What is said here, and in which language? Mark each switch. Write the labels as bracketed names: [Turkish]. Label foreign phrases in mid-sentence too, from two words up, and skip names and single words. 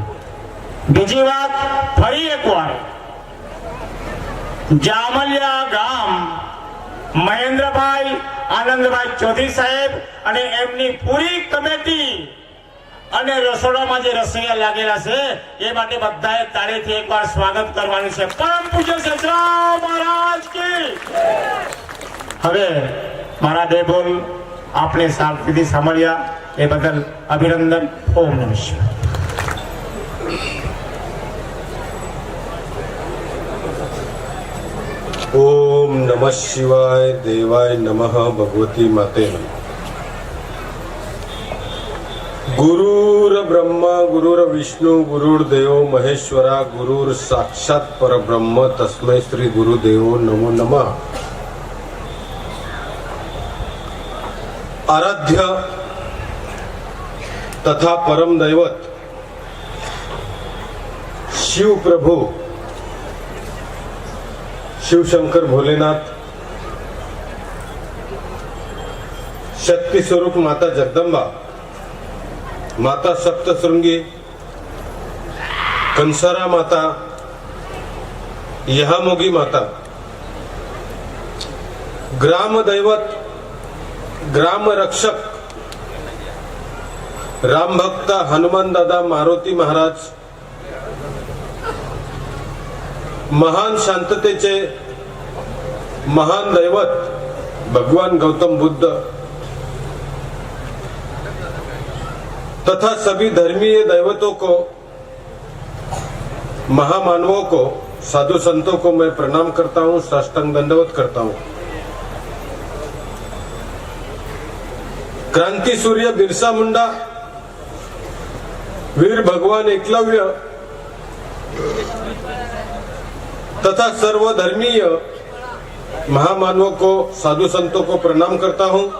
[Gujarati] બીજી વાત, ફરી એકવાર જામલિયા ગામ મહેન્દ્રભાઈ આનંદભાઈ ચૌધરી સાહેબ અને એમની પૂરી કમિટી અને રસોડામાં જે રસોઈયા લાગેલા છે એ માટે બધાએ તાળીથી એકવાર સ્વાગત કરવાનું છે. પરમ પૂજ્ય સચરાવ મહારાજ કી. હવે મારા બે બોલ આપણે શાંતિથી સાંભળ્યા એ બદલ અભિનંદન. [Sanskrit] ओम नमः शिवाय. ओम नमः शिवाय देवाय नमः भगवती माते नमः. गुरुर ब्रह्मा गुरुर विष्णु गुरुर्देव महेश्वरा गुरुर साक्षात परब्रह्म तस्मै श्री गुरुदेवो नमो नमः. [Hindi] आराध्य तथा परम दैवत शिव प्रभु शिव शंकर भोलेनाथ, शक्ति स्वरूप माता जगदम्बा, माता सप्तशृंगी, कंसारा माता, यहामोगी माता, ग्राम दैवत, ग्राम रक्षक, राम भक्त हनुमान दादा मारुती महाराज, [Marathi] महान शांततेचे महान दैवत [Hindi] भगवान गौतम बुद्ध तथा सभी धर्मीय दैवतों को, महामानवों को, साधु संतों को मैं प्रणाम करता हूं, साष्टांग दंडवत करता हूं. क्रांति सूर्य बिरसा मुंडा, वीर भगवान एकलव्य तथा सर्वधर्मीय महामानवों को, साधु संतों को प्रणाम करता हूं.